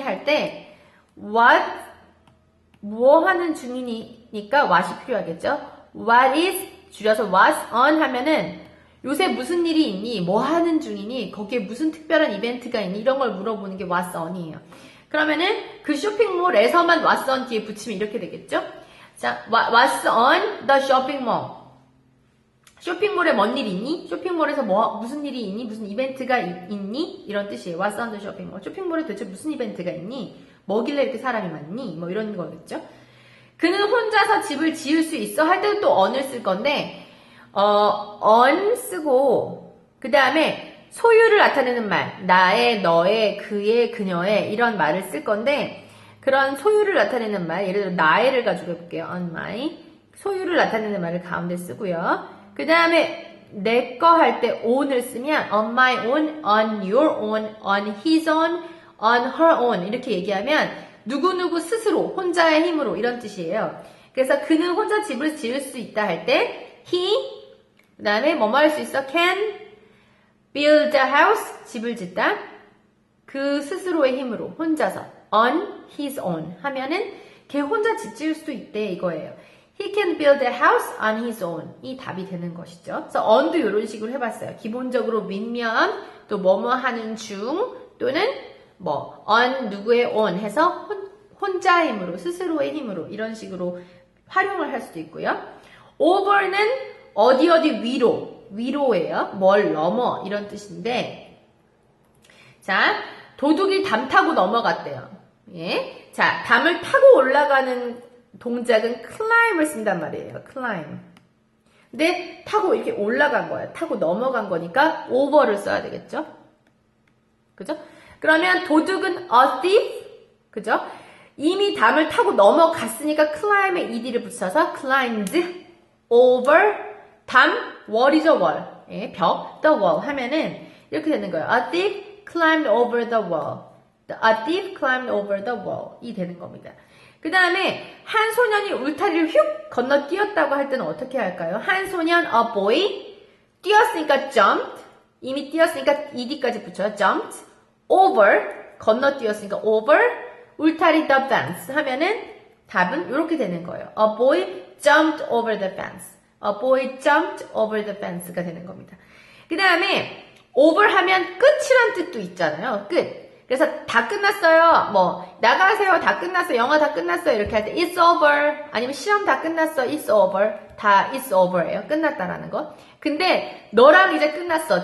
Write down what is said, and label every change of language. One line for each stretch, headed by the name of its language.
Korean: 할 때 what 뭐 하는 중이니까 what이 필요하겠죠. what is 줄여서 what's on 하면은 요새 무슨 일이 있니? 뭐 하는 중이니? 거기에 무슨 특별한 이벤트가 있니? 이런 걸 물어보는 게 what's on이에요. 그러면은 그 쇼핑몰에서만 what's on 뒤에 붙이면 이렇게 되겠죠?
English: 자, what's on the shopping mall?
Korean: 쇼핑몰에 뭔 일이 있니? 쇼핑몰에서 무슨 일이 있니? 무슨 이벤트가 있니? 이런 뜻이에요.
English: What's on the shopping mall?
Korean: 쇼핑몰에 도대체 무슨 이벤트가 있니? 뭐길래 이렇게 사람이 많니? 뭐 이런 거겠죠? 그는 혼자서 집을 지을 수 있어? 할 때는 또 on을 쓸 건데 on 쓰고 그 다음에 소유를 나타내는 말, 나의, 너의, 그의, 그녀의 이런 말을 쓸 건데 그런 소유를 나타내는 말, 예를 들어 나의를 가지고 해볼게요.
English: on my.
Korean: 소유를 나타내는 말을 가운데 쓰고요. 그 다음에 내 거 할 때 own을 쓰면 on my own, on your own, on his own, on her own 이렇게 얘기하면 누구누구 스스로, 혼자의 힘으로 이런 뜻이에요. 그래서 그는 혼자 집을 지을 수 있다 할 때 he, 그 다음에 뭐뭐 할 수 있어?
English: can build a house, 집을 짓다.
Korean: 그 스스로의 힘으로, 혼자서 on his own 하면은 걔 혼자 집 지을 수 있대 이거예요.
English: He can build a house on his own.
Korean: 이 답이 되는 것이죠. 그래서 on도 이런 식으로 해봤어요. 기본적으로 윗면, 또 뭐뭐 하는 중, 또는 뭐 on 누구의 on 해서 혼자의 힘으로, 스스로의 힘으로 이런 식으로 활용을 할 수도 있고요. over는 어디 위로, 위로예요. 뭘 넘어 이런 뜻인데 자, 도둑이 담 타고 넘어갔대요. 예. 자, 담을 타고 올라가는 동작은 climb을 쓴단 말이에요.
English: climb.
Korean: 근데 타고 이렇게 올라간 거야. 타고 넘어간 거니까 over를 써야 되겠죠? 그죠? 그러면 도둑은 a thief. 그죠? 이미 담을 타고 넘어갔으니까 climb에 ed를 붙여서 climbed over 담, wall이죠, wall. 예, 벽, the wall 하면은 이렇게 되는 거예요.
English: A thief climbed over the wall. A thief climbed over the wall.
Korean: 이 되는 겁니다. 그 다음에 한 소년이 울타리를 휙 건너뛰었다고 할 때는 어떻게 할까요? 한 소년, a boy, 뛰었으니까 jumped, 이미 뛰었으니까 ed까지 붙여요. jumped, over, 건너뛰었으니까 over, 울타리 the fence 하면은 답은 이렇게 되는 거예요.
English: A boy jumped over the fence. A boy jumped over the fence가 되는 겁니다.
Korean: 그 다음에 over 하면 끝이란 뜻도 있잖아요. 끝. 그래서 다 끝났어요. 뭐 나가세요. 다 끝났어요. 영화 다 끝났어요. 이렇게 할 때 it's over. 아니면 시험 다 끝났어. it's over. 다 it's over 예요. 끝났다라는 거. 근데 너랑 이제 끝났어.